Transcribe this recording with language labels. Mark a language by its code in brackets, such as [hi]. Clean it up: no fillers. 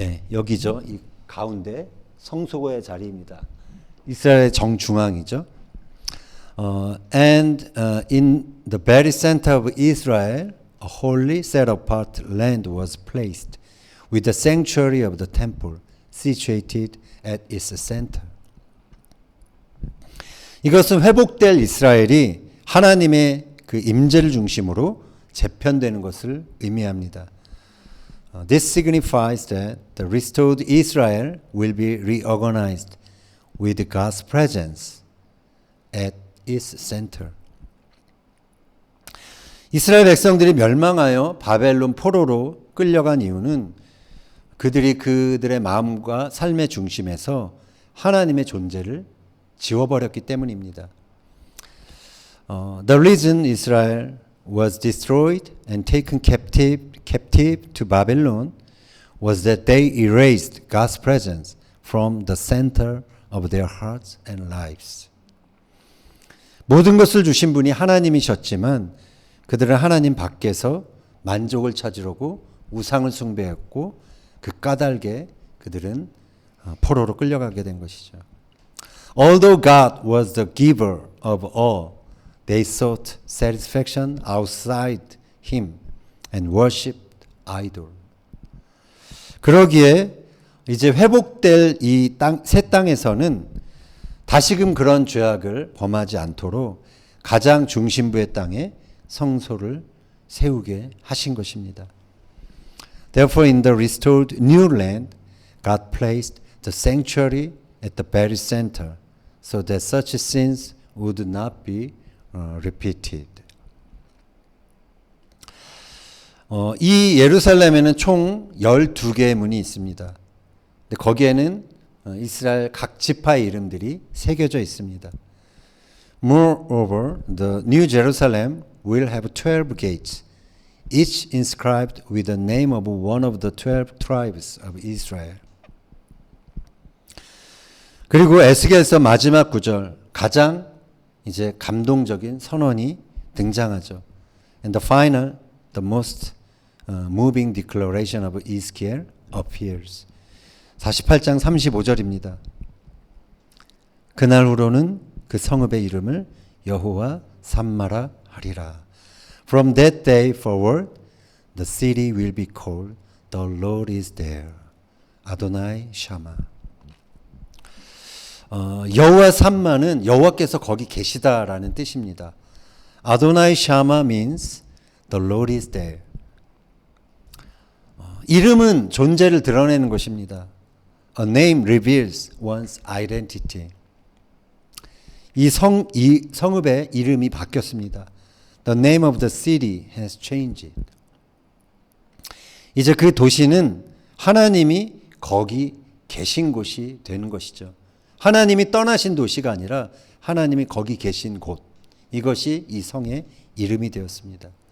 [ko] 여기죠. 이 가운데 성소의 자리입니다. 이스라엘의 정중앙이죠. [en] And in the very center of Israel, a holy set-apart land was placed, with the sanctuary of the temple situated at its center. [ko] 이것은 회복될 이스라엘이 하나님의 그 임재를 중심으로 재편되는 것을 의미합니다. [en] This signifies that the restored Israel will be reorganized with God's presence at its center. [ko] 이스라엘 백성들이 멸망하여 바벨론 포로로 끌려간 이유는 그들이 그들의 마음과 삶의 중심에서 하나님의 존재를 지워버렸기 때문입니다. [en] The reason Israel was destroyed and taken captive to Babylon was that they erased God's presence from the center of their hearts and lives. [ko] 모든 것을 주신 분이 하나님이셨지만 그들은 하나님 밖에서 만족을 찾으려고 우상을 숭배했고 그 까닭에 그들은 포로로 끌려가게 된 것이죠. [en] Although God was the giver of all, they sought satisfaction outside Him and worshipped idol. [ko] 그러기에 이제 회복될 이 새 땅에서는 다시금 그런 죄악을 범하지 않도록 가장 중심부의 땅에 성소를 세우게 하신 것입니다. [en] Therefore, in the restored new land, God placed the sanctuary at the very center, so that such sins would not be repeated. [ko] 이 예루살렘에는 총 12개의 문이 있습니다. 근데 거기에는 이스라엘 각 지파의 이름들이 새겨져 있습니다. [en] Moreover, the New Jerusalem will have 12 gates, each inscribed with the name of one of the 12 tribes of Israel. [ko] 그리고 에스겔서 마지막 구절, 가장 이제 감동적인 선언이 등장하죠. [en] And the final, the most moving declaration of Ezekiel appears. [ko] 48장 35절입니다. 그날 후로는 그 성읍의 이름을 여호와 삼마라 하리라. [en] From that day forward, the city will be called The Lord is there. [ko] 아도나이 샤마. 여호와 삼마는 여호와께서 거기 계시다라는 뜻입니다. [en] 아도나이 샤마 means The Lord is there. [ko] 이름은 존재를 드러내는 것입니다. [en] A name reveals one's identity. [ko] 이 성읍의 이름이 바뀌었습니다. [en] The name of the city has changed. [ko] 이제 그 도시는 하나님이 거기 계신 곳이 되는 것이죠. 하나님이 떠나신 도시가 아니라 하나님이 거기 계신 곳. 이것이 이 성의 이름이 되었습니다.